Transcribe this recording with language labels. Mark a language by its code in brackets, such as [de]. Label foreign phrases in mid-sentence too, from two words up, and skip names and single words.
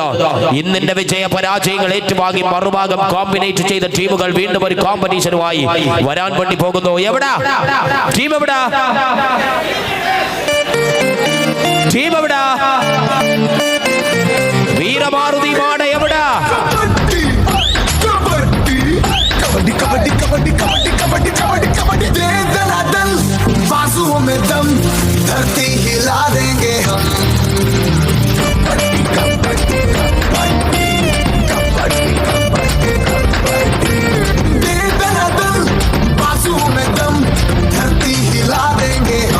[ml] ഇന്നിന്റെ വിജയ പരാജയങ്ങൾ ഏറ്റുവാങ്ങി മറുഭാഗം കോമ്പിനേറ്റ് ചെയ്ത ടീമുകൾ വീണ്ടും ഒരു കോമ്പറ്റീഷനുമായി വരാൻ വേണ്ടി പോകുന്നു. എവിടാ ടീം? എവിടാ ടീം? എവിടാ വീരമാരുതി മാട? എവിടാ? [hi] कबड्डी कबड्डी कबड्डी कबड्डी कबड्डी कबड्डी कबड्डी दे दनादन, बाजुओं में दम, धरती हिला देंगे हम. कबड्डी कबड्डी कबड्डी कबड्डी कबड्डी कबड्डी दे दनादन, बाजुओं में दम, धरती हिला देंगे हम.